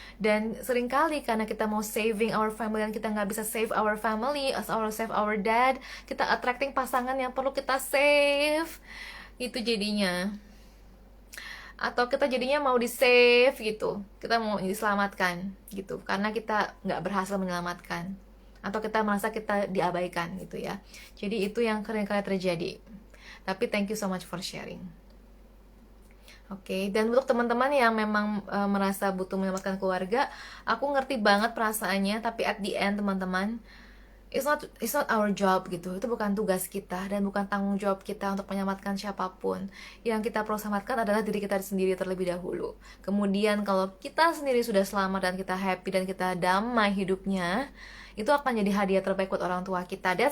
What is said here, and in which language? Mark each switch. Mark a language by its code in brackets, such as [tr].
[id] Dan seringkali karena kita mau [en] saving our family [id] dan kita nggak bisa [en] save our family, save our dad, [id] kita attracting pasangan yang perlu kita save. Itu jadinya, atau kita jadinya mau di save gitu, kita mau diselamatkan gitu karena kita nggak berhasil menyelamatkan, atau kita merasa kita diabaikan gitu ya. Jadi itu yang kali terjadi. Tapi [en] thank you so much for sharing. [id] Oke, dan untuk teman-teman yang memang merasa butuh menyelamatkan keluarga, aku ngerti banget perasaannya. Tapi [en] at the end [id] teman-teman, [en] it's not our job gitu. [id] Itu bukan tugas kita dan bukan tanggung jawab kita untuk menyelamatkan siapapun. Yang kita perlu selamatkan adalah diri kita sendiri terlebih dahulu. Kemudian kalau kita sendiri sudah selamat dan kita happy dan kita damai hidupnya, itu akan jadi hadiah terbaik buat orang tua kita.